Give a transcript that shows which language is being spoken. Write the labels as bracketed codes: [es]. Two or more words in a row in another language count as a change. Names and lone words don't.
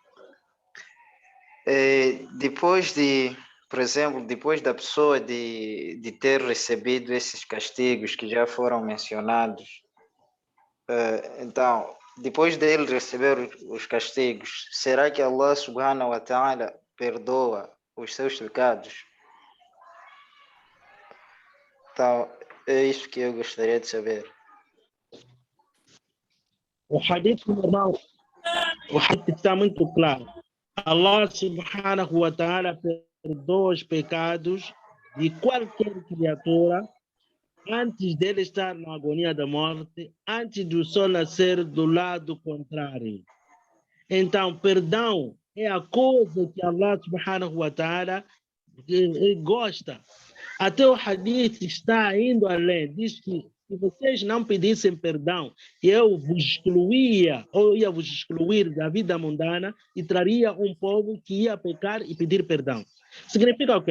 [pt] Depois de, por exemplo, depois da pessoa de ter recebido esses castigos que já foram mencionados, então, depois dele receber os castigos, será que Allah [ar] سبحانه وتعالى [pt] perdoa os seus pecados? Então, é isso que eu gostaria de saber. O hadith normal, o hadith está muito claro. Allah [ar] سبحانه وتعالى [pt] perdoa os pecados de qualquer criatura antes dele estar na agonia da morte, antes do sol nascer do lado contrário. Então, perdão é a coisa que Allah [ar] سبحانه وتعالى [pt] gosta. Até o hadith está indo além, diz que se vocês não pedissem perdão, eu vos excluía, ou ia vos excluir da vida mundana e traria um povo que ia pecar e pedir perdão. Significa o quê?